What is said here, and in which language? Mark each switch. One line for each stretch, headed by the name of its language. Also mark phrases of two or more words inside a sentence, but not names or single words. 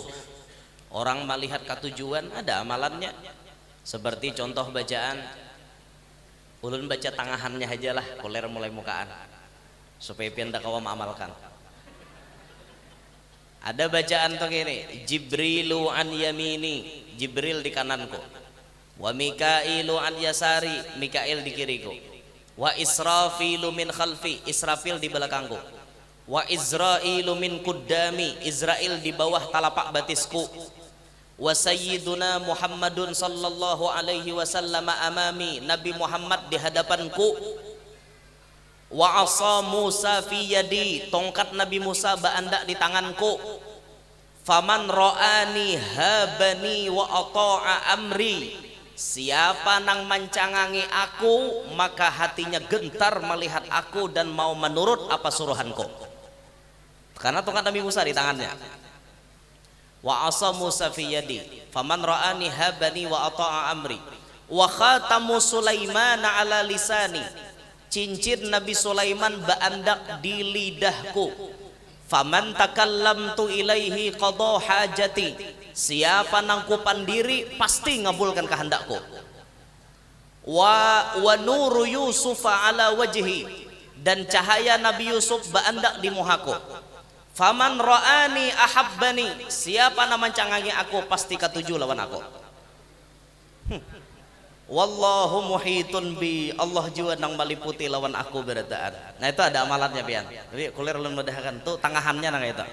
Banjar: Orang melihat ketujuan ada amalannya. Seperti contoh bacaan ulun baca tangahannya aja lah koler mulai mukaan supaya pian tak kawa mengamalkan. Ada bacaan tuh gini,
Arabic: جبريل عن يميني,
Banjar: Jibril di kananku,
Arabic: وميكائيل عن يساري,
Banjar: Mikail di kiriku,
Arabic: وإسرافيل من
Banjar: khalfi, Israfil di belakangku,
Arabic: وعزرائيل من قدامي,
Banjar: Israel di bawah telapak batisku,
Arabic: وسيدنا محمد صلى الله عليه وسلم أمامي,
Banjar: Nabi Muhammad di hadapanku,
Arabic: وعصا موسى في يدي,
Banjar: tongkat Nabi Musa baandak di tanganku,
Arabic: فمن رآني هابني وأطاع أمري,
Banjar: siapa nang mancangangi aku maka hatinya gentar melihat aku dan mau menurut apa suruhanku, karena tongkat Nabi Musa di tangannya.
Arabic: وعصا موسى في يدي فمن رآني هابني وأطاع أمري وخاتم سليمان على لساني,
Banjar: cincin Nabi Sulaiman baandak di lidahku,
Arabic: فمن تكلمت إليه قضى حاجتي,
Banjar: siapa nang kupandiri pasti ngabulkan kehendakku,
Arabic: ونور يوسف على وجهي,
Banjar: dan cahaya Nabi Yusuf baandak di muhaku,
Arabic: فمن رآني أحبني,
Banjar: siapa nang mancangangi aku pasti katuju lawan aku.
Arabic: والله محيط بي,
Banjar: Allah juga nang meliputi lawan aku berataan. Nah itu ada amalannya pian. Jadi kuler ulun mudahkan tuh tangahannya nang itu.